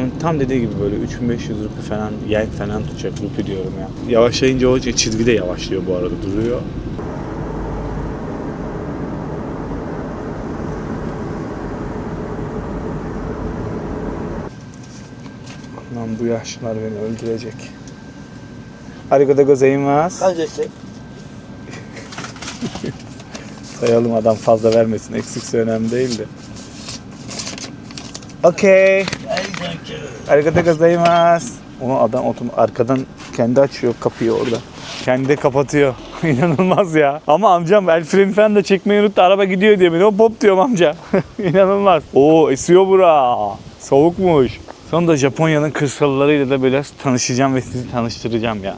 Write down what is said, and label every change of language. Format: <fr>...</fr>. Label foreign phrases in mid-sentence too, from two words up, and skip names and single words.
<tr>Tam dediği gibi böyle 3500 rupi falan, yen falan tutacak, rupi diyorum ya. Yavaşlayınca o çizgi de yavaşlıyor bu arada, duruyor. Lan bu yaşlılar beni öldürecek.</tr> <ja>ありがとうございます.</ja> <tr>Sayalım, adam fazla vermesin. Eksikse önemli değil de. Okey.</tr> <ja>ありがとうございます.</ja> <tr>Onu adam arkadan kendi açıyor kapıyı orada. Kendi de kapatıyor. İnanılmaz ya. Ama amcam el freni falan da çekmeyi unuttu. Araba gidiyor diye beni hop hop diyorum amca. İnanılmaz. Oo, esiyor bura. Soğukmuş. Sonunda Japonya'nın kırsallarıyla da böyle tanışacağım ve sizi tanıştıracağım ya.</tr>